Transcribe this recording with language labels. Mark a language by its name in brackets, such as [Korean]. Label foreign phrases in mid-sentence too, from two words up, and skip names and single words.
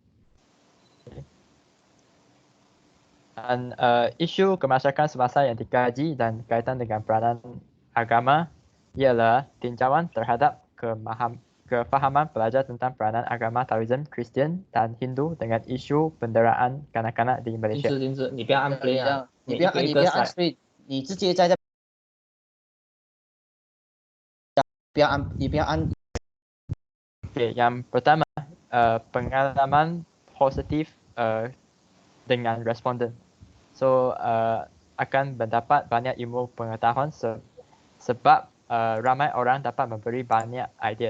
[Malay] Dan isu kemasyarakat semasa yang dikaji dan kaitan dengan peranan agama ialah tinjauan terhadap kefahaman pelajar tentang peranan agama Taoism, Kristian dan Hindu dengan isu penderaan kanak-kanak di Malaysia. [Chinese] 停止，你不要按 play 啊，你不要按 play，你直接在这，你不要按。 [Malay] Okay, yang pertama pengalaman positif dengan responden. So akan mendapat banyak ilmu pengetahuan sebab ramai orang dapat memberi banyak idea.